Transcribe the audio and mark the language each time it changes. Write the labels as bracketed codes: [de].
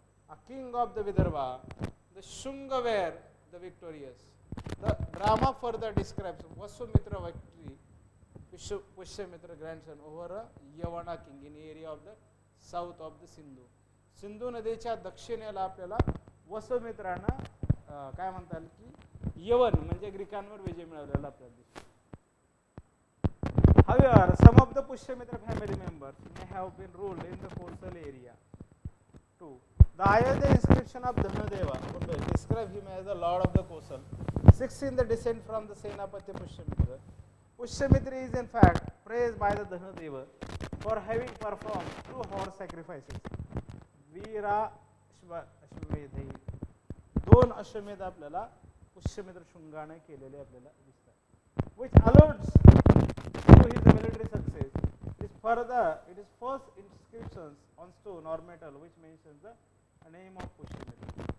[en] A king of the Vidarbha, the Shunga were the victorious. The drama further describes Vasumitra victory, Pushyamitra grandson over a Yavana king in area of the south of the Sindhu. [mr] Sindhu नदीच्या दक्षिणेला आपल्याला वसुमित्रानं काय म्हणता येईल की यवन म्हणजे ग्रीकांवर विजय मिळवलेला आपल्याला दिसतो. [en] However, some of the Pushyamitra family members may have been ruled in the coastal area too. The Ayodhya inscription of Dhanadeva describe him as the lord of the coastal. 6 in the descent from the Senapati Pushyamitra. Pushyamitra is in fact praised by the Dhanadeva for having performed 2 horse sacrifices. Veera Ashwamedhi. [mr] 2 अश्वमेध आपल्याला पुष्यमित्र शृंगाने केलेले आपल्याला दिसतात. [en] Which alludes to his military success. It is first inscriptions on stone or metal which mentions the name of Pushyamitra.